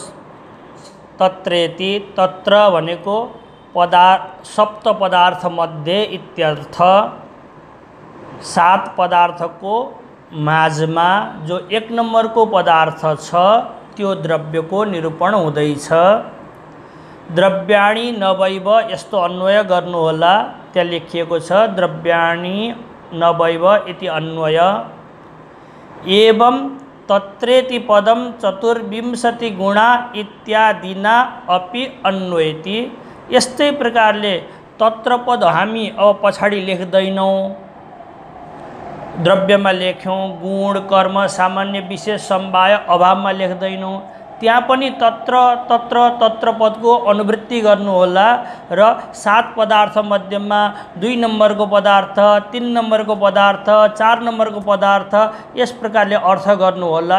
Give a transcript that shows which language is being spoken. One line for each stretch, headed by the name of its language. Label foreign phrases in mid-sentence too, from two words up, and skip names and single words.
Sanskrit: तत्रेति, तत्र भनेको सप्त पदार्थ मध्ये इत्यर्थ।
Nepali: 7 पदार्थको माझमा जो 1 नम्बरको पदार्थ छ त्यो द्रव्यको निरूपण हुँदैछ।
Sanskrit: द्रव्याणि नवैव
Nepali: यस्तो अन्वय गर्नुहोला। त्यहाँ लेखिएको छ
Sanskrit: द्रव्याणि नवैव इति अन्वय। एवं तत्रेति पदम 24 गुणा इत्यादिना अपि अन्वयति।
Nepali: यस्तै प्रकारले तत्र पद हामी अब पछाडि लेख्दैनौँ। द्रव्यमा लेख्यौँ, गुण कर्म सामान्य विशेष समवाय अभावमा लेख्दैनौँ। त्यहाँ पनि तत्र तत्र तत्र पदको अनुवृत्ति गर्नुहोला र 7 पदार्थ मध्येमा 2 नम्बरको पदार्थ, 3 नम्बरको पदार्थ, 4 नम्बरको पदार्थ यस प्रकारले अर्थ गर्नुहोला।